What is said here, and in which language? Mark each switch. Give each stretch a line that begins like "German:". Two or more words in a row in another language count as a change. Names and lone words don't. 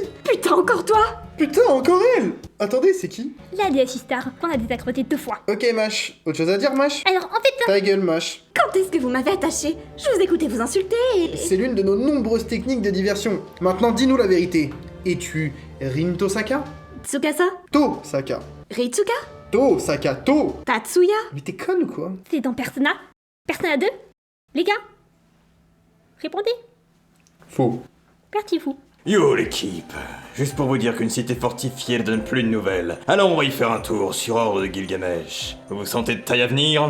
French: Putain, encore toi! Putain, encore elle. Attendez, c'est qui? La déesse Star, qu'on a désacroté 2 fois. Ok, Mash. Autre chose à dire, Mash? Alors, en fait, Ta gueule, Mash. Quand est-ce que vous m'avez attaché? Je vous écoutais vous insulter et... C'est l'une de nos nombreuses techniques de diversion. Maintenant, dis-nous la vérité. Es-tu Rinto Saka? Tsukasa? To Saka. Ritsuka? To Saka, To. Tatsuya? Mais t'es conne ou quoi? c'est dans Persona. Persona 2? Les gars? Répondez. Faux. Parti-vous. Yo l'équipe, juste pour vous dire qu'une cité fortifiée ne donne plus de nouvelles. Alors on va y faire un tour sur ordre de Gilgamesh. Vous vous sentez de taille à venir?